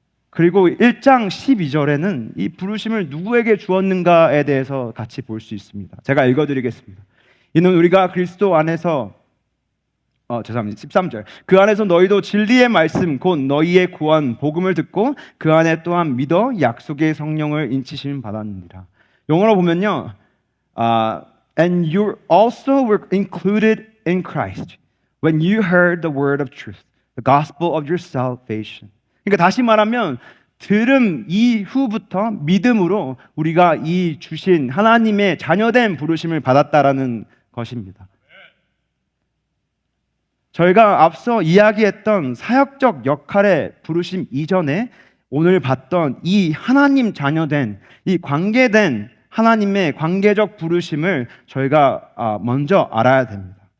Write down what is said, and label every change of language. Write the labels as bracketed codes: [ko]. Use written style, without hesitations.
[ko] 그리고 1장 12절에는 이 부르심을 누구에게 주었는가에 대해서 같이 볼 수 있습니다. 제가 읽어드리겠습니다. 이는 우리가 그리스도 안에서 13절 그 안에서 너희도 진리의 말씀 곧 너희의 구원 복음을 듣고 그 안에 또한 믿어 약속의 성령을 인치심 받았느니라. 영어로 보면요 [en] And you also were included in Christ when you heard the word of truth, the gospel of your salvation. [ko] 그러니까 다시 말하면 들음 이후부터 믿음으로 우리가 이 주신 하나님의 자녀된 부르심을 받았다라는 것입니다. 저희가 앞서 이야기했던 사역적 역할의 부르심 이전에 오늘 봤던 이 하나님 자녀된 이 관계된 하나님의 관계적 부르심을 저희가 먼저 알아야 됩니다.